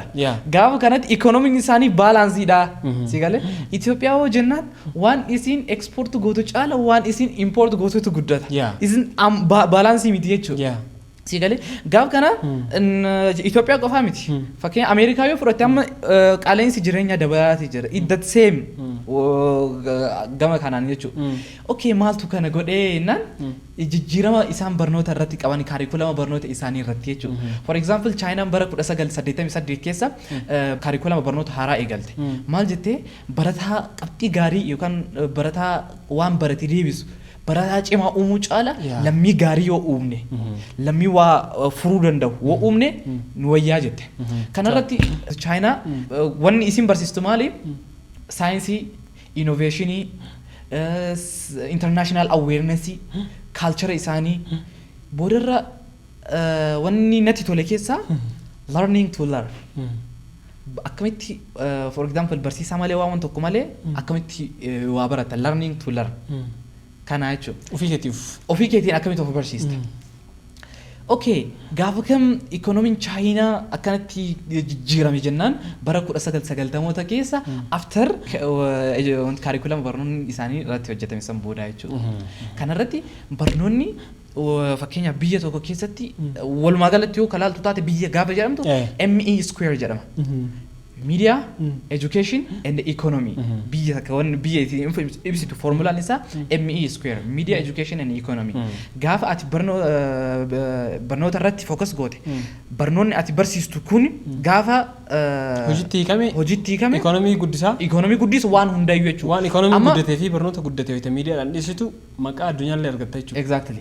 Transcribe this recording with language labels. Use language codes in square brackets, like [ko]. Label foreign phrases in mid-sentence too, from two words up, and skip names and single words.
[om] Gaafa kanatti ikoonomiin isaanii baalaansiidha. Sigalee Itoophiyaa hoo jennaan waan isin export gootu caala waan isin import gootutu guddata. Isin baalaansii miti jechuudha. Sigalee gaafa kana Itoophiyaa qofaa miti. Fakkeenya Ameerikaa yoo fudhatte amma qaala'insi jireenyaa dabalaati jira. [en] That same [om] gama kanaan jechuudha. Okay maaltu kana godhee naan jijjiirama isaan barnoota irratti qaban curriculum barnoota isaanii irratti jechuudha. For example Chaayinaan bara 1988 keessa curriculum barnoota haaraa eegalte. Maal jettee barataa qabxii gaarii yookaan barataa waan barate deebisu barataa cimaa uumuu caala lammii gaarii yoo uumne lammii waa furuu danda'u yoo uumne nu wayyaa jette. Kanarratti Chaayinaa wanni isin barsiistu maali? Saayinsii, innovationii, [en] international awareness, [om] culture isaanii boodarra wanni natti tole keessaa [en] learning to learn. [om] Akkamitti for example barsiisaa malee waan tokko malee akkamitti waa barata [en] learning to learn. [om] Kana jechuudha. Ofii keetiin akkamitti of barsiista? Okay, gaafa kam ikoonomiin Chaayinaa akkanatti jijjiirame jennaan bara 1990moota keessa [en] after curriculum [om] barnoonni isaanii irratti hojjetame san booda jechuudha. Kanarratti barnoonni fakkeenya biyya tokko keessatti walumaa galatti yoo kalaaltu taate biyya gaafa jedhamtu [en] ME square [om] jedhama. [en] Media, education and economy. [om] Biyya kawan biyya ibsitu formulaan isaa [en] ME square. Media, education and economy. [om] Gaafa ati barnoota irratti focus goote. Barnoonni ati barsiistu kun gaafa hojiitti hiikame economy guddisa waan hundayyuu jechuudha. Waan economy guddatee fi barnoota guddatee fi miidiyaadhaan dhiisitu maqaa addunyaallee argatta jechuudha. Exactly.